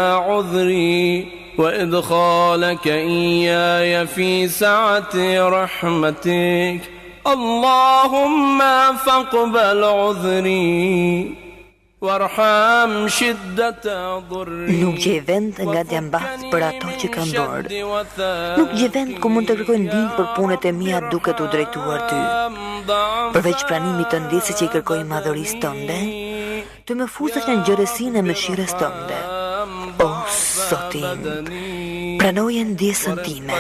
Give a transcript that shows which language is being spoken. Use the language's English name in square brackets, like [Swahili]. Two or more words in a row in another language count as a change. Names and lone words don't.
[Arabic] عذري وإدخالك إياي في سعة رحمتك اللهم فاقبل عذري وارحم شدة ضري. [Albanian] Nuk gjej vend nga t'jam mbath për ato që kam bërë. Nuk gjej vend ku mund të kërkoj ndihmë për punët e mia duke t'u drejtuar ty. Përveç pranimit të ndjesë që I kërkoj madhërisë tënde, të më futesh në ngjërësinë e mëshirës tënde. O, Zoti im, pranoje ndjesën time.